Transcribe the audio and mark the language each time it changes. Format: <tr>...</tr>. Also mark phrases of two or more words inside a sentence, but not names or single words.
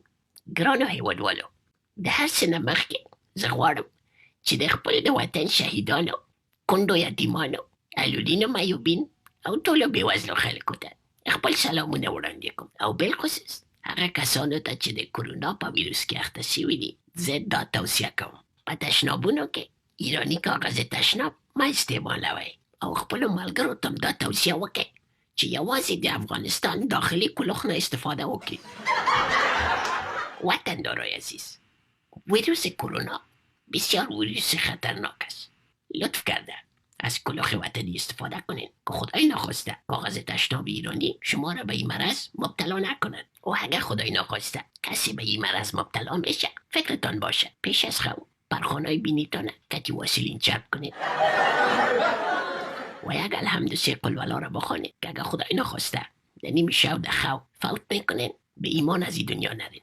<ps>ګرانو هیوادوالو، د هر څه نه مخکې زه غواړم چې د خپل د وطن شهیدانو، کونډو یتیمانو، الولینو معیوبین او ټولو بېوزلو خلکو ته خپل سلامونه وړاندې کړم، او بالخصوص هغه کسانو ته چې د کرونا په ویروس کې اخته شوي دي. زه دا توصیه کوم: په تشنابونو کې ایراني کاغذ تشناب مه استعمالوئ، او خپلو ملګرو ته دا توصیه وکړئ چې یوازې د افغانستان داخلي کلوخ نه استفاده وکړي.</ps> <fa>وطندارای عزیز، ویروس کرونا بسیار ویروس خطرناک است. لطف کرده از کلوخ وطنی استفاده کنین که خدای نخواسته کاغذ تشناب ایرانی شما را به این مرض مبتلا نکند. و اگر خدای نخواسته کسی به این مرض مبتلا میشه، فکرتان باشه پیش از خو پرخانای بینیتان کتی واسیلین چرب کنید و یک الحمد قلولا را بخونید که اگر خدای نخواسته در نیم شب در خو فوت میکنین، به ایمان از این دنیا نرین.</fa>